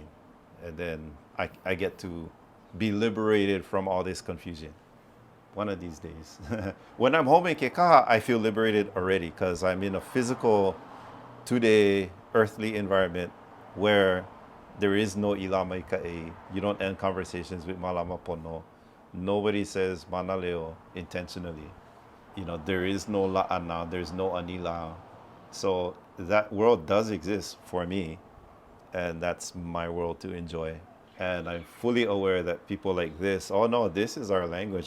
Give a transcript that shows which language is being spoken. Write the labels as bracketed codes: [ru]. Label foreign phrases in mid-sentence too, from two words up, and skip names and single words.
[en] And then I get to be liberated from all this confusion. One of these days. When I'm home in Kekaha, I feel liberated already because I'm in a physical, 2-day, earthly environment where there is no [haw] ila mai ka'i. [en] You don't end conversations with [haw] malama pono. [en] Nobody says manaleo intentionally. There is no la'ana, there's no anila. So that world does exist for me, and that's my world to enjoy. And I'm fully aware that people like this, oh no, this is our language.